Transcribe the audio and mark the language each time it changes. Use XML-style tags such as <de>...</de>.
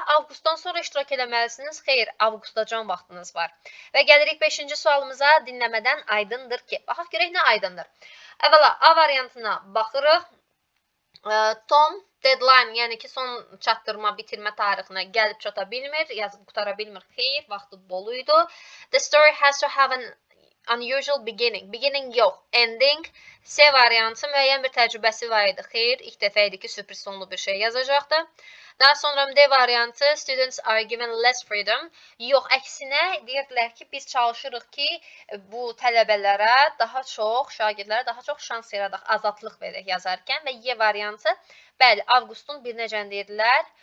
<az>Avqustdan sonra iştirak eləməlisiniz. Xeyr, avqustacan vaxtınız var. Və gəlirik 5-ci sualımıza. Dinləmədən aydındır ki. Baxaq görək nə aydındır. Əvvəla A variantına baxırıq. Tom deadline, yəni ki, son çatdırma, bitirmə tarixinə gəlib çata bilmir, yazıb qutara bilmir. Xeyr, vaxtı bol idi.</az> <en>The story has to have an unusual beginning. Beginning</en> <az>yox,</az> <en>ending.</en> <az>C variantı müəyyən bir təcrübəsi var idi. Xeyr, ilk dəfə idi ki, sürpriz sonlu bir şey yazacaqdı. Daha sonra D variantı</az> <en>students are given less freedom.</en> <az>Yox, əksinə deyirdilər ki, biz çalışırıq ki, bu tələbələrə daha çox, şagirdlərə daha çox şans yaradaq, azadlıq verək yazarkən və Y variantı, bəli, avqustun 1-necə deyirdilər.</az>